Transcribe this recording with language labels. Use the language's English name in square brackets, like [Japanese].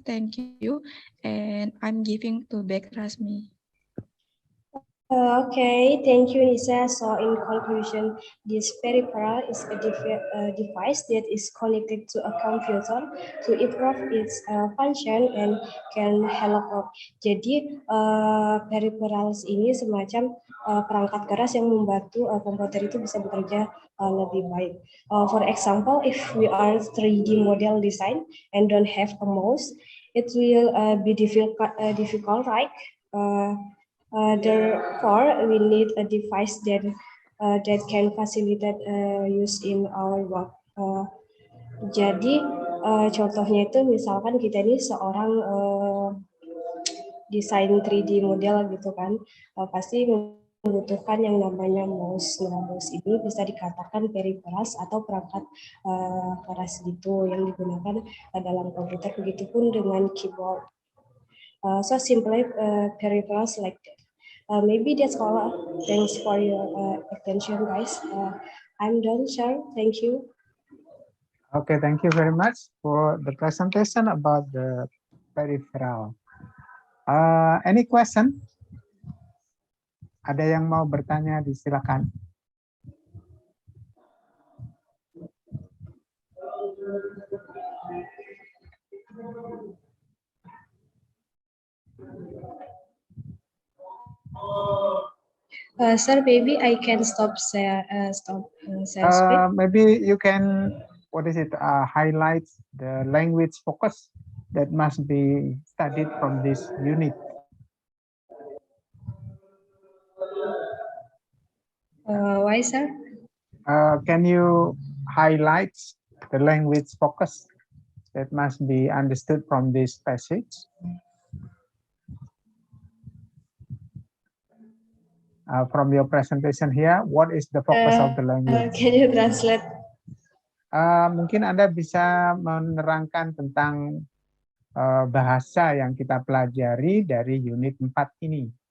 [English] Thank you, and I'm giving to back Rasmi. Okay, thank you, Nisa. So, in conclusion, this peripheral is a device that is connected to a computer to improve its function and can help. [Indonesian] Jadi, peripherals ini semacam perangkat keras yang membantu komputer itu bisa bekerja lebih baik. [English] For example, if we are 3D model design and don't have a mouse, it will be difficult, right? Therefore, we need a device that can facilitate use in our work. [Indonesian] Jadi contohnya itu misalkan kita ini seorang desain 3D model gitu kan, pasti membutuhkan yang namanya mouse. Nah, mouse ini bisa dikatakan peripheras atau perangkat keras gitu yang digunakan dalam komputer. Begitupun dengan keyboard. [English] So simply peripherals like that. Maybe that's all. Thanks for your attention, guys. I'm done, sir. Thank you. Okay, thank you very much for the presentation about the peripheral. Any question? [Indonesian] Ada yang mau bertanya, disilakan. [English] Sir, maybe I can stop share screen. Maybe you can, highlight the language focus that must be studied from this unit. Why, sir? Can you highlight the language focus that must be understood from this passage? From your presentation here, what is the focus of the language? Can you translate? [Indonesian] Mungkin Anda bisa menerangkan tentang bahasa yang kita pelajari dari unit 4 ini.